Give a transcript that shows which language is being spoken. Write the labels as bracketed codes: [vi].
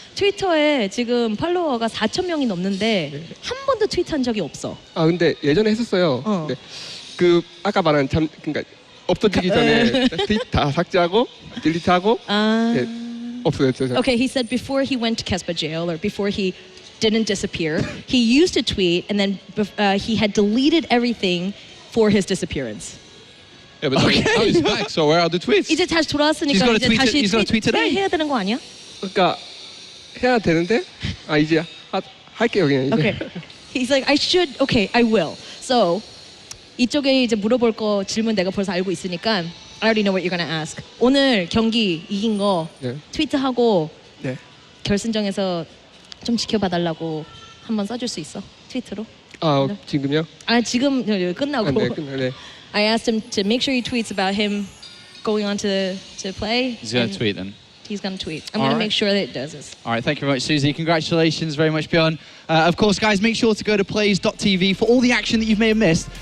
[ko] 트위터에 지금 팔로워가 4,000명이 넘는데 한 번도 트윗한 적이 없어. 아 근데 예전에 했었어요. 근데 그 아까 말한 그러니까 없어지기 전에 트윗 다 삭제하고 딜리트하고 네, 없어졌죠. [en] Okay, he said before he went to Kespa jail or before he didn't disappear, he used to tweet and then he had deleted everything for his disappearance. Yeah, but now he's back. So where are the tweets? [ko] 이제 다시 돌아왔으니까 이제 다시 [en] he's got a tweet today. [ko] 해야 되는 거 아니야? 그러니까 해야 되는데 이제 할게요 그냥 이제. [en] Okay. He's like, okay, I will. [ko] So 이쪽에 이제 물어볼 거 질문 내가 벌써 알고 있으니까 [en] I already know what you're gonna ask. [ko] 오늘 경기 이긴 거 네. 트위트하고 네. 결승전에서 좀 지켜봐달라고 한번 써줄 수 있어? 트위터로? 아 지금요? 아 지금 끝나고. 네, 네. [en] I asked him to make sure he tweets about him going on to play. He's going to tweet then. He's going to tweet. I'm All going to right. make sure that it does this. All right, thank you very much, Susie. Congratulations very much, Byun. Of course, guys, make sure to go to plays.tv for all the action that you may have missed.